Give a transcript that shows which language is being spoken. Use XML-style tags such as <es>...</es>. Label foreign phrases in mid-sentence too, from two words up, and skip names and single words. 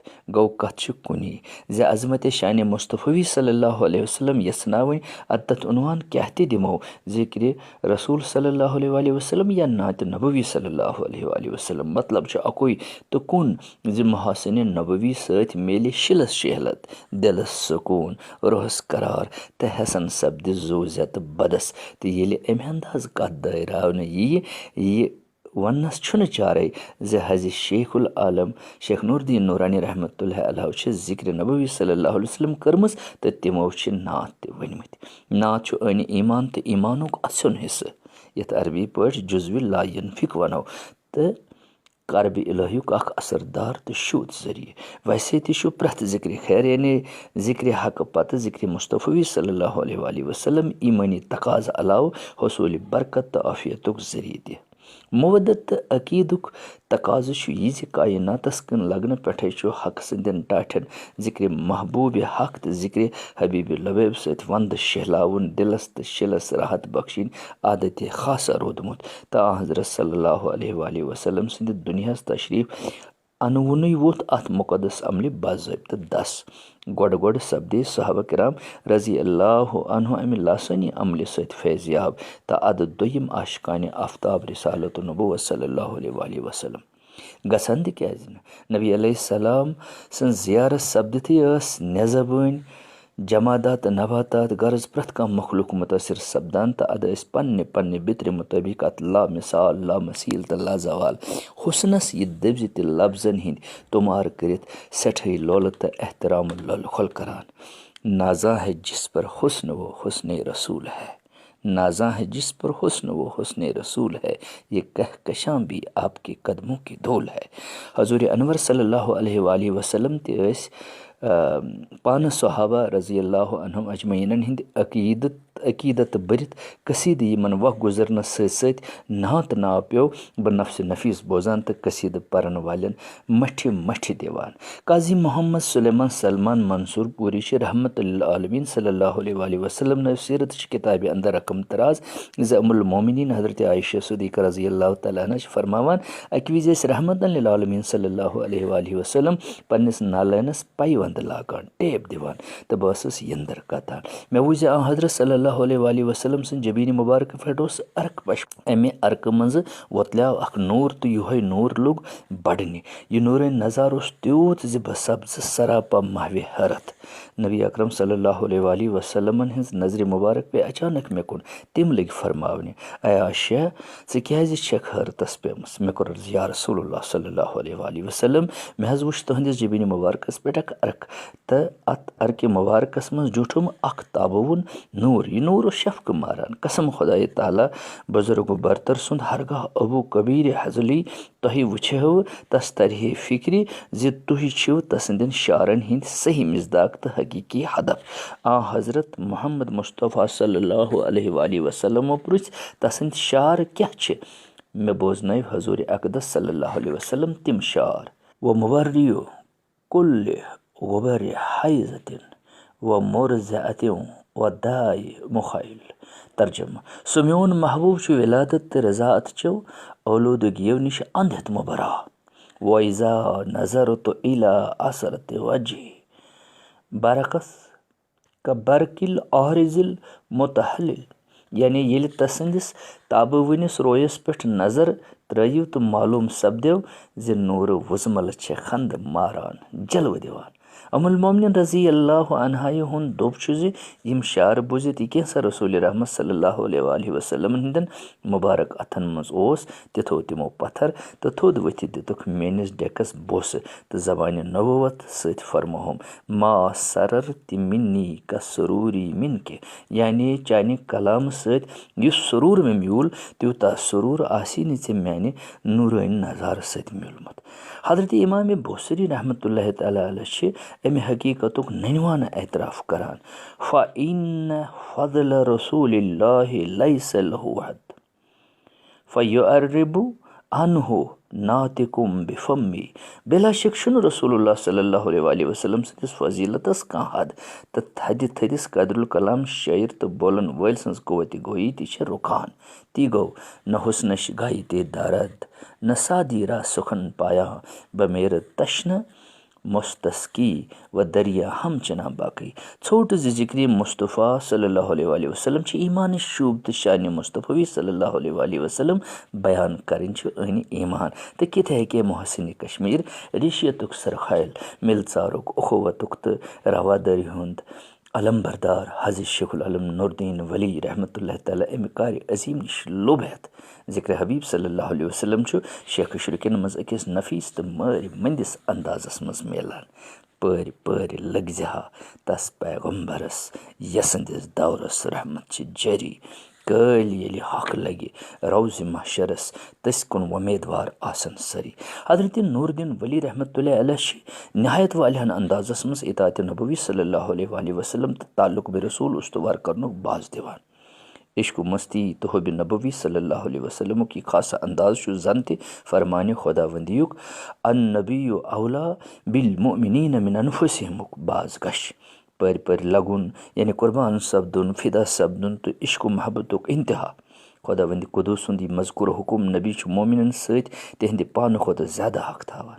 <ks>گوٚو کتھ چھِ کُنی زِ عظمتِ شانہِ مصطفی</ks> <ar>صلی اللہ علیہ وسلم</ar> <ks>یژھناوٕنۍ ادٕ تتھ عنوان کیاہ تہِ دِمو، ذکرِ رسول</ks> <ar>صلی اللہ علیہ وآلہ وسلم</ar> <ks>یا نعتِ نبوی</ks> <ar>صلی اللہ علیہ وآلہ وسلم۔</ar> <ks>مطلب چھُ اکُے تہٕ کُن زِ محاسنِ نبوی سۭتۍ میلہِ شِلس شہلت، دلس سکوٗن، روحس قرار تہٕ حسن سپدِ زوٗزت بدس، تہٕ ییٚلہِ امہِ انداز کتھ دٲیراونہٕ یہِ وننس چھُنہٕ چارے زِ حضِ شیخ العالم شیخ نور الدین نورانی</ks> <ar>رحمتہ اللہ علیہ</ar> <ks>چھِ ذکرِ نبوی</ks> <ar>صلی اللہ علیہ وسلم</ar> <ks>کٔرمٕژ تہٕ تِمو چھِ نعت تہِ ؤنمٕتۍ۔ نعت چھُ عٲنہِ ایمان تہٕ ایمانُک اَسیُن حصہٕ، یتھ عربی پٲٹھۍ جزوِ لا ینفک ونو، تہٕ قربِ الہیُک اکھ اثردار تہٕ شوٗد ذٔریعہٕ۔ ویسے تہِ چھُ پرٛٮ۪تھ ذکرِ خیر یعنی ذکرِ حقہٕ پتہٕ ذکرِ مصطفی</ks> <ar>صلی اللہ علیہ وآلہ وسلم</ar> <ks>ایمٲنی تقاضہٕ علاوٕ حصوٗلِ برکت تہٕ عافیتُک ذٔریعہٕ تہِ۔ مودت تہٕ عقیٖدُک تقاضہٕ چھُ یہِ زِ کائناتس کُن لگنہٕ پٮ۪ٹھے چھُ حق سٕنٛدٮ۪ن ٹاٹھٮ۪ن ذکرِ محبوٗبِ حق تہٕ ذکرِ حبیٖبِ لبیب سۭتۍ ونٛدٕ شہلاوُن، دلس تہٕ شِلس راحت بخشِنۍ عادتِ خاصہ روٗدمُت، تہٕ آن حضرت</ks> <ar>صلی اللہ علیہ وآلہ وسلم</ar> <ks>سٕنٛدِ دُنیاہس تشریٖف انوُنُے ووٚتھ اتھ مُقدس عملہِ باضٲبطہٕ دس۔ گۄڈٕ سپدے صحابہ کرام</ks> <ar>رضی اللہ عنہ</ar> <ks>امہِ لاسانی عملہِ سۭتۍ فیض یاب، تہٕ ادٕ دوٚیِم عاشقانہِ آفتاب رسالت نبوت</ks> <ar>صلی اللہ علیہ وآلہ وسلم</ar> <ks>گژھن تہِ کیازِ نہٕ۔ نبی علیہ السلام سٕنٛز زیارت سپدِتھٕے ٲس نٮ۪زبٲنۍ جمادات تہٕ نباتات غرض پرٛٮ۪تھ کانٛہہ مخلوق مُتٲثر سپدان، تہٕ ادٕ ٲسۍ پننہِ بِترِ مُطٲبق اتھ لامثال لامثیل تہٕ لازوال حُسنس یہِ دٔبزِ تہِ لفظن ہٕنٛدۍ تُمار کٔرِتھ سٮ۪ٹھٕے لولہٕ تہٕ احترامہٕ لۄلہٕ خۄل کران۔</ks> <ur>نازاں ہے جس پر حسن وہ حسن رسول ہے، نازاں ہے جس پر حسن وہ حسن رسول ہے، یہ کہکشاں بھی آپ کے قدموں کی دھول ہے۔</ur> <ks>حضور انور</ks> <ar>صلی اللہ علیہ وآلہ وسلم</ar> <ks>تہِ ٲسۍ پانہٕ صحابہ</ks> <ar>رضی اللہ عنہم</ar> <ks>اجمعیٖنن ہٕنٛدِ عقیٖدت بٔرِتھ قصیٖدٕ یِمن وق گُزرنس سۭتۍ سۭتۍ ناو تہٕ ناو پیٚو بہٕ نفسِ نفیٖس بوزان تہٕ قصیٖدٕ پرن والٮ۪ن مٹھِ دِوان۔ قاضی محمد سلیمان سلمان منصور پوٗری چھِ رحمتُ للعالمین</ks> <ar>صلی اللہ علیہ وآلہ وسلم</ar> <ks>نٲوۍ سیٖرتٕچ کِتابہِ اندر رقم تراز زِ ام المومنین حضرت عایشہ صدیقہ</ks> <ar>رضی اللہ تعالیٰ عنہ</ar> <ks>چھِ فرماوان اکہِ وِزِ ٲسۍ رحمتن للعالمین</ks> <ar>صلی اللہ علیہ وآلہ وسلم</ar> <ks>پننِس نالٲنس پیوند لاگان، ٹیپ دِوان، تہٕ بہٕ ٲسٕس یندٕر کتان۔ مےٚ وُچھ زِ آن حضرت</ks> <ar>صلی اللہ علیہ وآلہ وسلم</ar> <ks>سٕنٛدِ جبیٖنہِ مُبارکہٕ پٮ۪ٹھ اوس عرق پشپ، امہِ عرقہٕ منٛزٕ وۄتلیٛاو اکھ نوٗر تہٕ یِہوے نوٗر لوٚگ بڑنہِ۔ یہِ نوٗرٲنی نظارٕ اوس تیوٗت زِ بہٕ سپزٕ سراپا محوِ حٲرتھ۔ نبی اکرم</ks> <ar>صلی اللہ علیہ وآلہ</ar> <ks>وسلمن ہٕنٛز نظرِ مُبارک پیٚیہِ اچانک مےٚ کُن، تِم لٔگۍ فرماونہِ اے عایشہ ژٕ کیازِ چھکھ حٲرتس پیٚمٕژ؟ مےٚ کوٚر عرض</ks> <ar>یا رسول اللہ صلی اللہ علیہ وآلہ وسلم</ar> <ks>مےٚ حظ وُچھ تُہنٛدِس جبیٖنہِ مُبارکس پٮ۪ٹھ اکھ عرق، تہٕ اتھ عرقہِ مُبارکس منٛز جوٗٹھُم اکھ تابوُن نوٗر، یہِ نوٗر اوس شفقہٕ ماران۔ قسم خۄدایہِ تعالیٰ بُزرگ برتر سُنٛد ہرگاہ ابوٗ کبیٖر حضلی تۄہہِ وٕچھہو تس ترِہے فکرِ زِ تُہۍ چھِو تسٕنٛدٮ۪ن شعارن ہٕنٛدۍ صحیح مصداق تہٕ حقیٖقی ہدف۔ آ حضرت محمد مصطفیٰ</ks> <ar>صلی اللہ علیہ وآلہ</ar> <ks>وسلمو پرُژھ تسٕنٛدۍ شعار کیٛاہ چھِ؟ مےٚ بوزنٲوۍ حضوٗرِ اقدس</ks> <ar>صلی اللہ علیہ وسلم</ar> <ks>تِم شعار</ks> <ar>و مُبرِّئُ کُلہِ غُبرِ حیضتٍ و مُرضعتٍ و داعِ مُخیل۔</ar> <ks>ترجمہ: سُہ میون محبوٗب چھُ ولادت تہٕ رضاعت چو اولوٗدگیو نِش اندہٮ۪تھ مُبرا۔</ks> <ar>وإذا نظرت إلى عصرة وجهه برقس كبرق العارض المتهلل</ar> <ks>یعنی ییٚلہِ تسٕنٛدِس تابوٕنِس رویَس پٮ۪ٹھ نظر ترٲیِو تہٕ معلوٗم سپدیو زِ نوٗرٕ وُزمَلہٕ چھِ خنٛدٕ ماران جلوٕ دِوان. المومنین رضی اللہ عنہایہِ ہُنٛد دوٚپ چھُ زِ یِم شعر بوٗزِتھ یہِ کینٛژھا رسول رحمت</ks> <ar>صلی اللہ علیہ وسلم</ar> <ks>ہٕنٛدٮ۪ن مُبارک اَتھن منٛز اوس تہِ تھوٚو تِمو پتھر تہٕ تھوٚد ؤتھِتھ دِتُکھ میٲنِس ڈیٚکس بوسہٕ تہٕ زبانہِ نبوت سۭتۍ فرمووُم</ks> <ar>ما سرر تہِ مِنی کا سروٗری مِن کہِ</ar> <ks>یعنی چانہِ کلامہٕ سۭتۍ یُس سروٗر مےٚ میوٗل تیوٗتاہ سروٗر آسی نہٕ ژےٚ میانہِ نوٗرٲنی نظارٕ سۭتۍ میوٗلمُت. حضرت امام بوصری</ks> <ar>رحمتہ اللہ تعالیٰ علیہ</ar> <ks>چھِ امہِ حقیٖقتُک ننوانہٕ اعتراف کران.</ks> <ar>فَإِنَّ فَضْلَ رسوٗلِ اللہِ لَيْسَ لَهُ حَدٌّ فَيُعَرِّبُ عَنْهُ نَاطِقٌ بِفَمِّهِ.</ar> <ks>بلا شک چھُنہٕ رسول اللہ</ks> <ar>صلی اللہ علیہ وسلم</ar> <ks>سٕنٛدِس فضیٖلتس کانٛہہ حد تہٕ تھدِ تھدِس قدرالکلام شٲعر تہٕ بولن وٲلۍ سٕنٛز قوتِ گویی تہِ چھِ رُکان.</ks> <fa>تی گوٚو نہ حُسنش گایتے دارد نہ سادیرا سُکھن پایا بمیرٕ تشنہٕ مستسکی و دریا ہم چنا باقٕے.</fa> <ks>ژھوٚٹ زِ ذِکرِ مصطفیٰ</ks> <ar>صلی اللہ علیہ وسلم</ar> <ks>چھِ ایٖمانٕچ شوٗب تہٕ شانہِ مصطفی</ks> <ar>صلی اللہ علیہ وسلم</ar> <ks>بیان کَرٕنۍ چھِ أنۍ ایٖمان. تہٕ کِتھے ہیٚکہِ محسِنہِ کشمیٖر ریٖشیتُک سرخیل مِلژارُک اخوتُک تہٕ روادٲری ہُنٛد علم بردار حضرت شیخ العالم نوٗرالدیٖن ولی</ks> <ar>رحمتہ اللہ تعالیٰ</ar> <ks>امہِ کارِ عظیٖم نِش لوٚب ہٮ۪تھ ذِکرِ حبیٖب</ks> <ar>صلی اللہ علیہ وسلم</ar> <ks>چھُ شیخ شُرکٮ۪ن منٛز أکِس نفیٖس تہٕ مٲرۍ مٔنٛدِس اندازس منٛز میلان. پٲرۍ پٲرۍ لٔگزِ ہا تس پیغمبرس یسٕنٛدِس دورس رحمت چھِ جٲری کٲلۍ ییٚلہِ حق لگہِ روزِ محشرس تٔسۍ کُن وۄمیدوار آسن سٲری. حضرت نوٗرالدیٖن ولی</ks> <ar>رحمتہ اللہ علیہ</ar> <ks>چھِ نہایت والیاہن اندازس منٛز اطاعتِ نبوی</ks> <ar>صلی اللہ علیہ وسلم</ar> <ks>تہٕ تعلق بہِ رسوٗل استوار کرنُک باز دِوان. عشق و مستی تہٕ حُبہِ نبوی</ks> <ar>صلی اللہ علیہ</ar> <ks>وسلمُک یہِ خاصہ انداز چھُ زن تہِ فرمانہِ خۄدا ونٛدیُک</ks> <ar>النبیُّ اولیٰ بالمؤمنیٖنَ من انفُسِہِمُک</ar> <ks>باز گژھِ. پٔرۍ پٔرۍ لگُن یعنی قۄربان سپدُن فِدا سپدُن تہٕ عشق و محبتُک انتہا. خۄدا وندِ قُدوٗس سُنٛد یہِ مذکوٗر حُکُم نبی چھُ مومِنن سۭتۍ تِہنٛدِ پانہٕ کھۄتہٕ زیادٕ حق تھاوان.</ks>